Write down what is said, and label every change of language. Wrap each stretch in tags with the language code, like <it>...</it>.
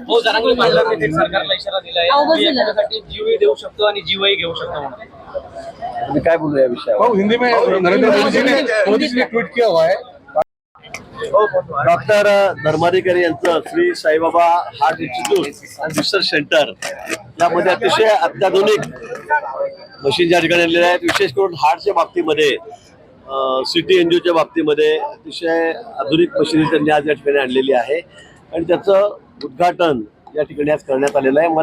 <mr>हो, जरांगे पाटलांनी थेट सरकारला इशारा दिलाय, मी याच्यासाठी जीवही देऊ शकतो आणि जीवही घेऊ शकतो म्हणून. तुम्ही काय बोलू या विषयावर?</mr> <hi>हिंदी में नरेंद्र मोदी जी ने ट्वीट किया हुआ है।</hi> <mr>डॉक्टर धर्माधिकारी यांचं श्री साईबाबा हार्ट इन्स्टिट्यूट आणि रिसर्च सेंटर यामध्ये अतिशय अत्याधुनिक मशीन या ठिकाणी आणलेल्या आहेत. विशेष करून हार्टच्या बाबतीमध्ये सिटी एनजीओच्या बाबतीमध्ये अतिशय आधुनिक मशिनरी त्यांनी आज या ठिकाणी आणलेली आहे आणि त्याचं उद्घाटन या ठिकाणी आज करण्यात आलेलं आहे.</mr>